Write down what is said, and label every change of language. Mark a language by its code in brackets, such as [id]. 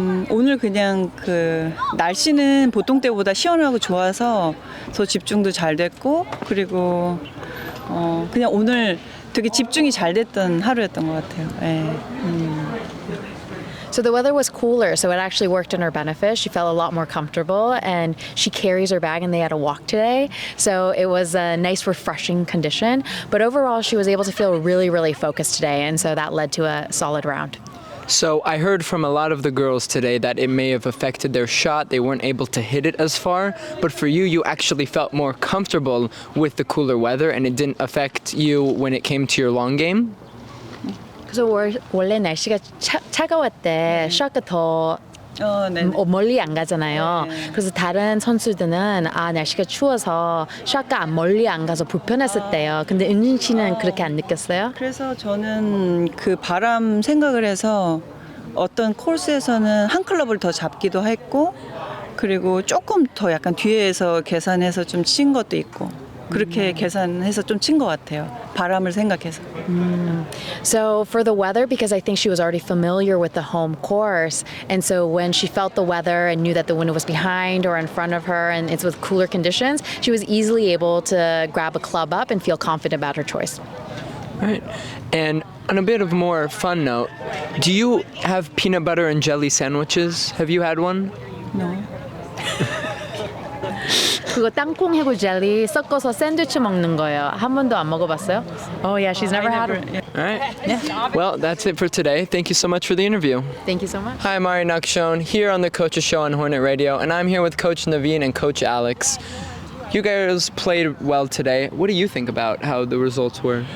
[ko] 오늘 그냥 그 날씨는 보통 때보다 시원하고 좋아서 더 집중도 잘 됐고 그리고 그냥 오늘 되게 집중이 잘 됐던 하루였던 것 같아요. 네. [en] So the weather was cooler, so it actually worked in her benefit. She felt a lot more comfortable, and she carries her bag, and they had a walk today. So it was a nice, refreshing condition. But overall, she was able to feel really, really focused today, and so that led to a solid round. So I heard from a lot of the girls today that it may have affected their shot. They weren't able to hit it as far. But for you, you actually felt more comfortable with the cooler weather and it didn't affect you when it came to your long game? [ko] 그래서 원래 날씨가 차가울 때 샷가 더 네. 멀리 안 가잖아요. 네. 그래서 다른 선수들은 날씨가 추워서 샷가 멀리 안 가서 불편했었대요. 근데 은진 씨는 그렇게 안 느꼈어요? 그래서 저는 그 바람 생각을 해서 어떤 코스에서는 한 클럽을 더 잡기도 했고 그리고 조금 더 약간 뒤에서 계산해서 좀 친 것도 있고 그렇게 계산해서 좀 친 것 같아요. 바람을 생각해서. [en] So for the weather, because I think she was already familiar with the home course, and so when she felt the weather and knew that the window was behind or in front of her and it's with cooler conditions, she was easily able to grab a club up and feel confident about her choice. All right. And on a bit of more fun note, do you have peanut butter and jelly sandwiches? Have you had one? No. [ko] 그거 땅콩 해골 젤리 섞어서 샌드위치 먹는 거예요. 한 번도 안 먹어봤어요? [en] Oh yeah, she's never had it. All right. Well, that's it for today. Thank you so much for the interview. Thank you so much. Hi, I'm Ari Nakshon here on the Coaches Show on Hornet Radio, and I'm here with Coach Naveen and Coach Alex. You guys played well today. What do you think about how the results were?